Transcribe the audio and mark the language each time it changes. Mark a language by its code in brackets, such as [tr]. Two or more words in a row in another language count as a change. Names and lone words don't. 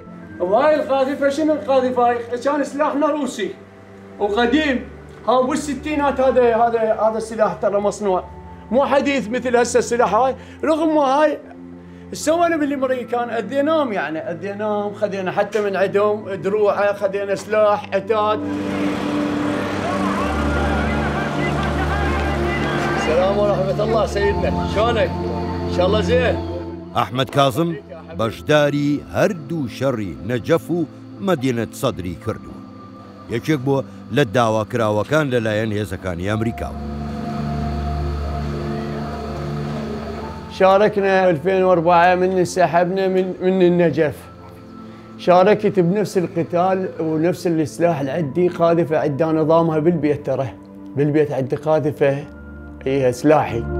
[ar] وهاي القاذفة شنو القاذفة هاي؟ كان سلاحنا روسي وقديم، ها بالستينات هذا السلاح ترى مصنوع، مو حديث مثل هسه السلاح هاي، رغم ما هاي سوينا بالامريكان اديناهم يعني اديناهم، خذينا حتى من عندهم دروعه، خذينا سلاح عتاد. السلام ورحمة الله سيدنا، شلونك؟ ان شاء الله زين. [ckb] ئەحمەد کاظم بەشداری هەردوو شەڕی نەجەف و مەدینەت سەدری کردووە، یەکێک بووە لە داواکراوەکان لەلایەن هێزەکانی ئەمریکا. [ar] شاركنا 2004 من انسحبنا من النجف. شاركت بنفس القتال ونفس السلاح العدي، قاذفة عندنا نظامها بالبيت، ترى بالبيت عندي قاذفة هي سلاحي.